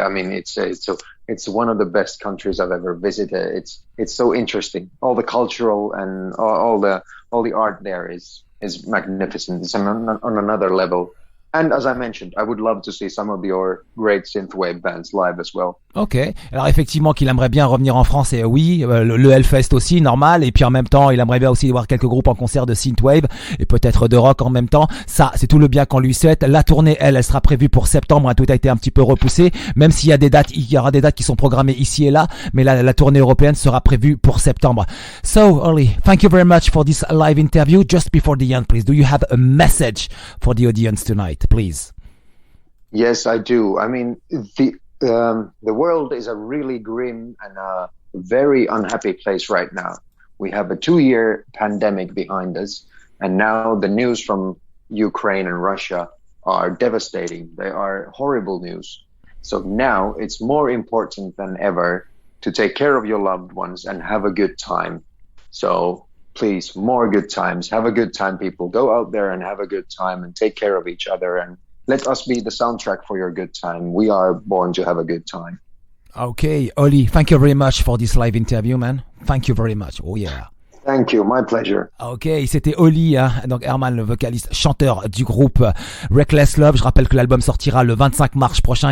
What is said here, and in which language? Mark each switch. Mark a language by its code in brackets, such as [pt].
[en] I mean, it's one of the best countries I've ever visited. It's so interesting. All the cultural and all the art there is magnificent. It's on another level. And as I mentioned, I would love to see some of your great synthwave bands live as well. [fr] Ok, alors effectivement qu'il aimerait bien revenir en France, et oui, le Hellfest aussi, normal, et puis en même temps il aimerait bien aussi voir quelques groupes en concert de synthwave et peut-être de rock en même temps. Ça, c'est tout le bien qu'on lui souhaite. La tournée, elle sera prévue pour septembre, tout a été un petit peu repoussé, même s'il y a il y aura des dates qui sont programmées ici et là, mais la tournée européenne sera prévue pour septembre. [en] So, Olli, thank you very much for this live interview. Just before the end, please, do you have a message for the audience tonight, please? Yes, I do. I mean, the world is a really grim and a very unhappy place right now. We have a 2-year pandemic behind us, and now the news from Ukraine and Russia are devastating. They are horrible news. So now it's more important than ever to take care of your loved ones and have a good time. So please, more good times. Have a good time, people. Go out there and have a good time and take care of each other, and let us be the soundtrack for your good time. We are born to have a good time. Okay, Olli, thank you very much for this live interview, man. Thank you very much. Oh yeah. Thank you, my pleasure. [fr] Ok, c'était Olli, hein, donc Herman, le vocaliste, chanteur du groupe Reckless Love. Je rappelle que l'album sortira le 25 mars prochain.